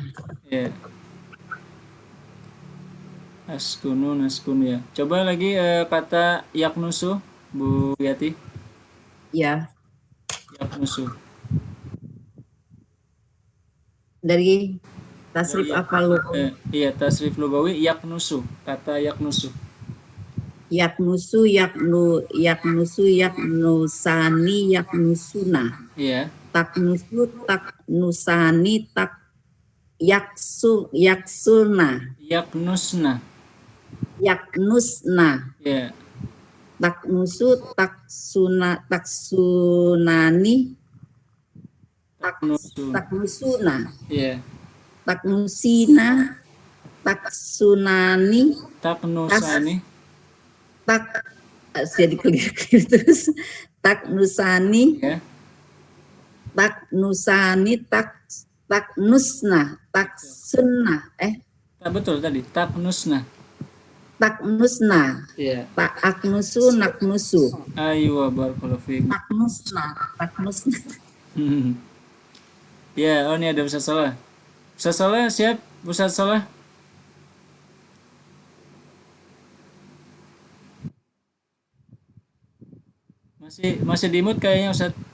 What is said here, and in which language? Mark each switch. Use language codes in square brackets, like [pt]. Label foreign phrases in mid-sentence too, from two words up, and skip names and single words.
[id] Iya. Naskunu ya. Coba lagi kata yaknusu, Bu Yati. Ya. Yaknusu. Dari tasrif apa lu? Iya, tasrif lugawi yaknusu. Kata yaknusu. [ar] يكنس يكنسان يكنسون. [id] Iya. [ar] تكنس تكنسان يكسون. Yaknusna. [id] Iya. [ar] تكنس تكسنان تكنسون. [id] Iya. [ar] تكنسين تكسنان, Taknusani. [id] Jadi clear terus. Taknusani, Ya. [ar] تكنسان تكنسن تكسن. [id] Betul tadi. Taknusna. Iya. [ar] تكنس نكنس. [id] Ayo, [ar] بارك الله فيك. Taknusna. [id] Ya, oh ini ada Ustaz Salah. Ustaz Salah siap? Ustaz Salah. Masih di mute kayaknya Ustaz.